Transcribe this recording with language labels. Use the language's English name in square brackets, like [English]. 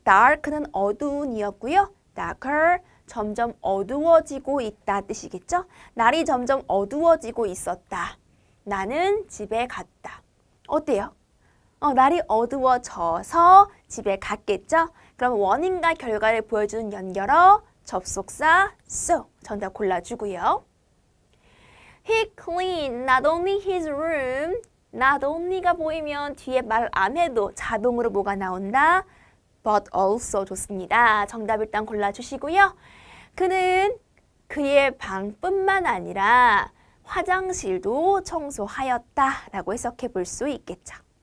[Korean] dark는 어두운 이었고요. darker, 점점 어두워지고 있다 뜻이겠죠? 날이 점점 어두워지고 있었다. 나는 집에 갔다. 어때요? 날이 어두워져서 집에 갔겠죠? 그럼 원인과 결과를 보여주는 연결어, 접속사, so. 정답 골라주고요. [English] He cleaned not only his room. [Korean] not only가 보이면 뒤에 말 안 해도 자동으로 뭐가 나온다? but also 좋습니다. 정답 일단 골라주시고요. 그는 그의 방뿐만 아니라 화장실도 청소하였다 라고 해석해 볼 수 있겠죠.